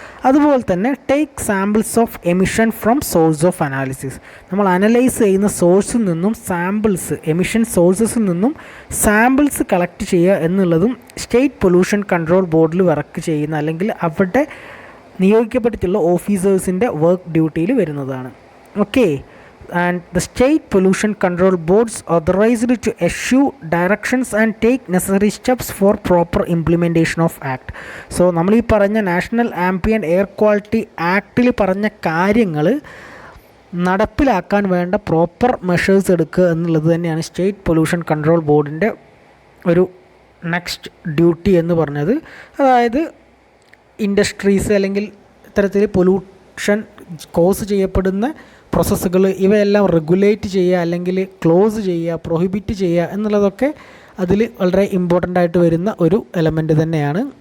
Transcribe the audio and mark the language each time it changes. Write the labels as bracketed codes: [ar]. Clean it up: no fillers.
[ml] അതുപോലെ തന്നെ [en] Take samples of emission from source of analysis. [ml] നമ്മൾ അനലൈസ് ചെയ്യുന്ന സോഴ്സിൽ നിന്നും സാമ്പിൾസ്, എമിഷൻ സോഴ്സസിൽ നിന്നും സാമ്പിൾസ് കളക്ട് ചെയ്യുക എന്നുള്ളതും സ്റ്റേറ്റ് പൊല്യൂഷൻ കൺട്രോൾ ബോർഡിൽ വർക്ക് ചെയ്യുന്ന അല്ലെങ്കിൽ അവിടെ നിയോഗിക്കപ്പെട്ടിട്ടുള്ള ഓഫീസേഴ്സിൻ്റെ വർക്ക് ഡ്യൂട്ടിയിൽ വരുന്നതാണ്. [en] Okay, and the state pollution control boards authorized to issue directions and take necessary steps for proper implementation of act. [ml] So നമ്മൾ ഈ പറഞ്ഞ നാഷണൽ ആംബിയൻ്റ് എയർ ക്വാളിറ്റി ആക്റ്റിൽ പറഞ്ഞ കാര്യങ്ങൾ നടപ്പിലാക്കാൻ വേണ്ട പ്രോപ്പർ മെഷേഴ്സ് എടുക്കുക എന്നുള്ളത് തന്നെയാണ് സ്റ്റേറ്റ് പൊല്യൂഷൻ കൺട്രോൾ ബോർഡിൻ്റെ ഒരു നെക്സ്റ്റ് ഡ്യൂട്ടി എന്ന് പറഞ്ഞത്. അതായത് ഇൻഡസ്ട്രീസ് അല്ലെങ്കിൽ ഇത്തരത്തിൽ പൊല്യൂഷൻ കോസ് ചെയ്യപ്പെടുന്ന പ്രോസസ്സുകൾ ഇവയെല്ലാം റെഗുലേറ്റ് ചെയ്യുക അല്ലെങ്കിൽ ക്ലോസ് ചെയ്യുക, പ്രൊഹിബിറ്റ് ചെയ്യുക എന്നുള്ളതൊക്കെ അതിൽ വളരെ ഇമ്പോർട്ടൻ്റ് ആയിട്ട് വരുന്ന ഒരു എലമെൻറ്റ് തന്നെയാണ്.